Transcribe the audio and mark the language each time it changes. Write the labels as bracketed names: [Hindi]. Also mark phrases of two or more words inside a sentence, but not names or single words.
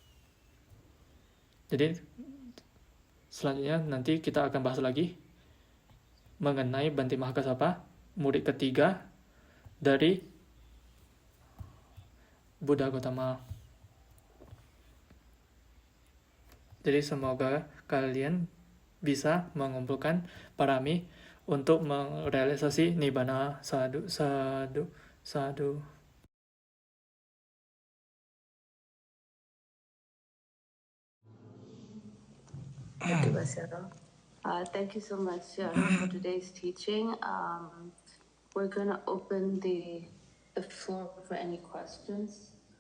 [Indonesian] Jadi selanjutnya nanti kita akan bahas lagi mengenai Bante Mahakasapa, murid ketiga dari Buddha Gautama. Jadi semoga kalian bisa mengumpulkan parami untuk merealisasi nibbana. [Pali] Sadhu, sadhu, sadhu. [English] Thank you, Basero. Thank you so much, Sharon, for today's teaching. We're going to open the floor for any questions.